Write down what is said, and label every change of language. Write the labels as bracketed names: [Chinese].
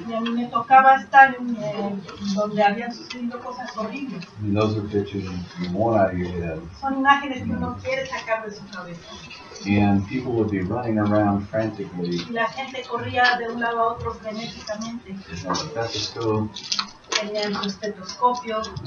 [Spanish] Y a mí me tocaba estar en donde habían sucedido cosas horribles. [English] And those are pictures you want out of your head. [Spanish] Son imágenes que uno quiere sacar de su cabeza. [English] And people would be running around frantically. [Spanish] Y la gente corría de un lado a otro frenéticamente. [English] There's no stethoscope. [Spanish] Tenían su estetoscopio.